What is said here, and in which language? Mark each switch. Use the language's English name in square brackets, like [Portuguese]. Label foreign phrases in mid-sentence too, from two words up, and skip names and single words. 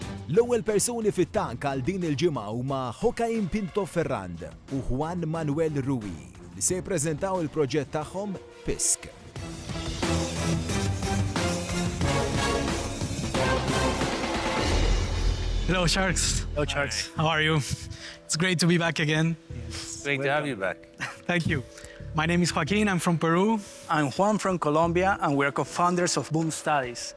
[Maltese] L-ewwel persuni fit-tank għal din il-ġimgħa huma Joaquin Pinto Ferrand u Juan Manuel Rui li se jippreżentaw il-proġett tagħhom PISC. [English] Hello, Sharks. Hello, Sharks. How are you? It's great to be back again. Great to have you back. Thank you. My name is Joaquin. I'm from Peru. I'm Juan from Colombia, and we're co-founders of Boom Studies.